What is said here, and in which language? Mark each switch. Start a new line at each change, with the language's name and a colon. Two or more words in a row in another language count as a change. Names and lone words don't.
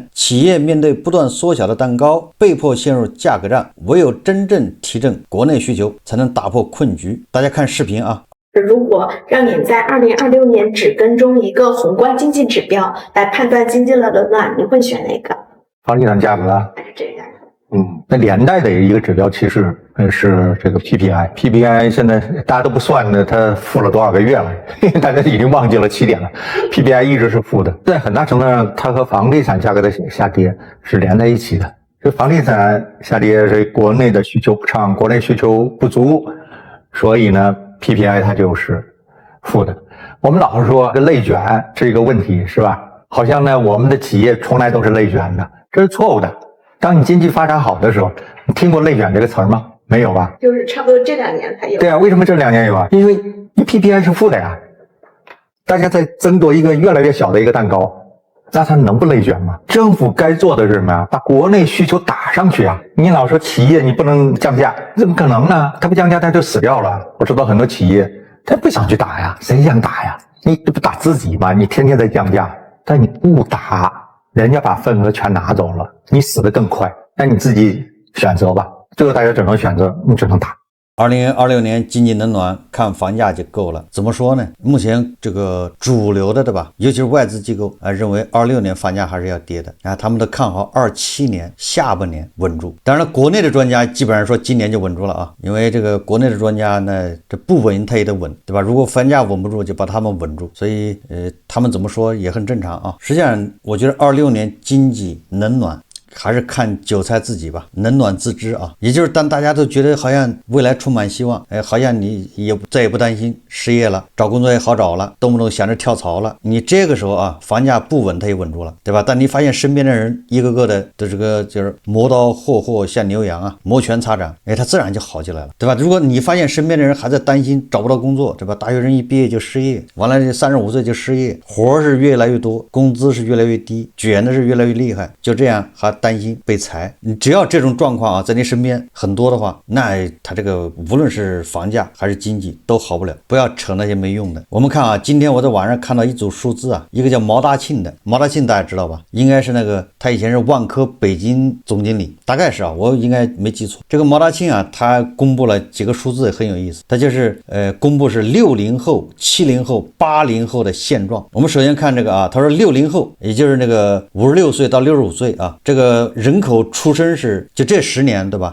Chinese: 企業面對不斷縮小的蛋糕，被迫陷入價格戰，唯有真正提振國內需求，才能打破困局。大家看視頻如果讓你在2026年只跟蹤一個宏觀經濟指標來判斷經濟的冷暖，你會選哪個？房地產價格還是這樣？那連帶的一個指標其實是這個 PPI 現在大家都不算呢，它負了多少個月了，大家已經忘記了起點了。PPI 一直是負的，在很大程度上，它和房地產價格的下跌是連在一起的。這房地產下跌是國內的需求不暢，國內需求不足，所以呢 PPI 它就是負的。我們老是說這內卷是一個問題，是吧？好像呢我們的企業從來都是內卷的，這是錯誤的。當你經濟發展好的時候，你聽過內卷這個詞嗎？沒有吧？就是差不多這2年才有。對啊，為什麼這2年有因為 PPI 是負的呀，大家在爭奪一個越來越小的一個蛋糕，那它能不內卷嗎？政府該做的是什麼呀？把國內需求打上去啊！你老說企業你不能降價，怎麼可能呢？它不降價它就死掉了。我知道很多企業他不想去打呀，誰想打呀？你這不打自己嗎？你天天在降價，但你不打，人家把份額全拿走了，你死得更快。那你自己選擇吧，最後大家只能選擇，你只能打。 2026年經濟冷暖看房價就夠了。怎麼說呢？目前這個主流的，對吧？尤其是外資機構認為26年房價還是要跌的他們都看好27年下半年穩住。當然了，國內的專家基本上說今年就穩住了因為這個國內的專家呢，這不穩他也得穩，對吧？如果房價穩不住，就把他們穩住。所以他們怎麼說也很正常實際上，我覺得26年經濟冷暖還是看韭菜自己吧，冷暖自知也就是當大家都覺得好像未來充滿希望，好像你也再也不擔心失業了，找工作也好找了，動不動想着跳槽了，你這個時候房價不穩它也穩住了，對吧？但你發現身邊的人一個個的這個就是磨刀霍霍像牛羊摩拳擦掌，它自然就好起來了，對吧？如果你發現身邊的人還在擔心找不到工作，對吧？大學生一畢業就失業，完了35歲就失業，活是越來越多，工資是越來越低，捲的是越來越厲害，就這樣還擔擔心被裁。你只要這種狀況啊在你身邊很多的話，那他這個無論是房價還是經濟都好不了。不要扯那些沒用的。我們看啊，今天我在网上看到一組數字啊，一個叫毛大慶的，毛大慶大家知道吧？应該是那個他以前是萬科北京总经理，大概是啊，我应该沒記錯。這個毛大慶啊，他公布了幾個數字很有意思，他就是公布是60後、70後、80後的現狀。我們首先看這個啊，他說60後，也就是那個56歲到65歲啊，這個人口出生是就這10年对吧？